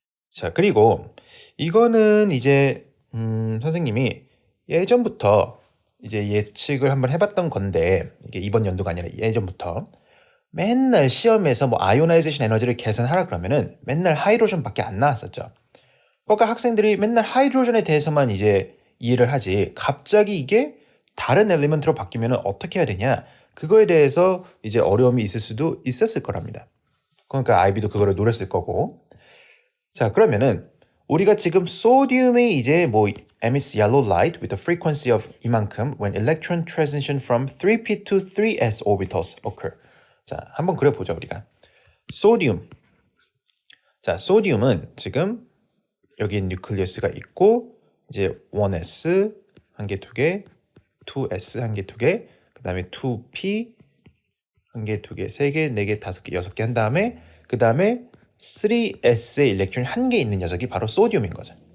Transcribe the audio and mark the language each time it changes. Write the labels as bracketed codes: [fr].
[ko] 자, 그리고 이거는 이제 선생님이 예전부터 이제 예측을 한번 해봤던 건데, 이게 이번 연도가 아니라 예전부터 맨날 시험에서 뭐 아이오나이제이션 에너지를 계산하라 그러면은 맨날 하이드로전밖에 안 나왔었죠. 그러니까 학생들이 맨날 하이드로전에 대해서만 이제 이해를 하지 갑자기 이게 다른 엘리먼트로 바뀌면 어떻게 해야 되냐, 그거에 대해서 이제 어려움이 있을 수도 있었을 거랍니다. 그러니까 아이비도 그거를 노렸을 거고. 자, 그러면은 우리가 지금 소디움이 이제 뭐 [en] emits yellow light with a frequency of [ko] 이만큼 [en] when electron transition from 3p to 3s orbitals occur. [ko] 자, 한번 그려보죠, 우리가. 소디움. 자, 소디움은 지금 여기 뉴클리어스가 있고, 이제 1s 한 개, 두 개, 2s 한 개, 두 개, 그 다음에 2p 한 개, 두 개, 세 개, 네 개, 다섯 개, 여섯 개 한 다음에 그 다음에 3s의 일렉트론이 한 개 있는 녀석이 바로 소디움인 거죠.